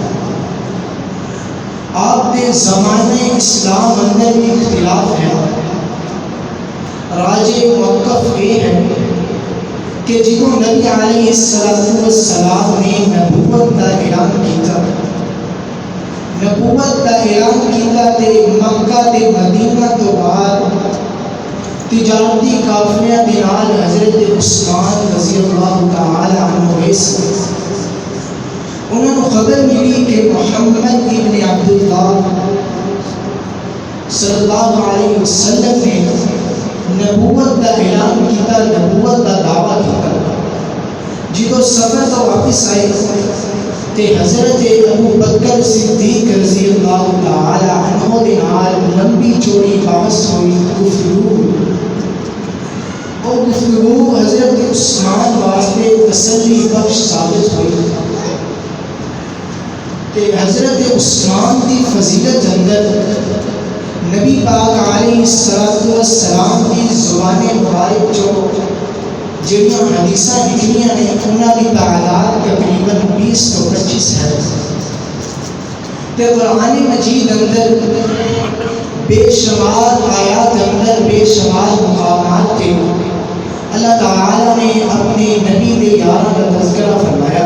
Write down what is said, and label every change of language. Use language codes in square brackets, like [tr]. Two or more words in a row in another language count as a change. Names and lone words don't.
[ur] آپ کے زمانے اسلام اندر بھی اختلاف ہے. راج موقف یہ ہے کہ جنہوں نبی علیہ السلام نے نبوت کا اعلان کیتا، [pa] نبوت کا اعلان کیتا تے مکہ تے مدینہ تو بعد تجارتی قافلے دے نال حضرت عثمان رضی اللہ تعالی عنہ ویس انہوں نے خبر ملی کہ محمد ابن عبداللہ صلی اللہ علیہ وسلم نے نبوت کا اعلان کیتا، نبوت کا دعویٰ کیتا. جدو سفر تو واپس آئے تے حضرت ابو بکر صدیق رضی اللہ تعالی عنہ دے نال لمبی چوڑی بحث ہوئی، گفتگو. [ur] اور گفتگو حضرت عثمان واسطے تسلی بخش ثابت ہوئی کہ حضرت عثمان کی فضیلت اندر نبی پاک علیہ السلام کی زبان مبارک جو جڑیاں حدیثاں نکلیاں نے انہاں کی تعداد تقریباً 20 تو 25 ہے. تے قرآن مجید اندر بے شمار آیات اندر بے شمار مقامات کے اللہ تعالیٰ نے اپنے نبی دے یاراں کا تذکرہ فرمایا.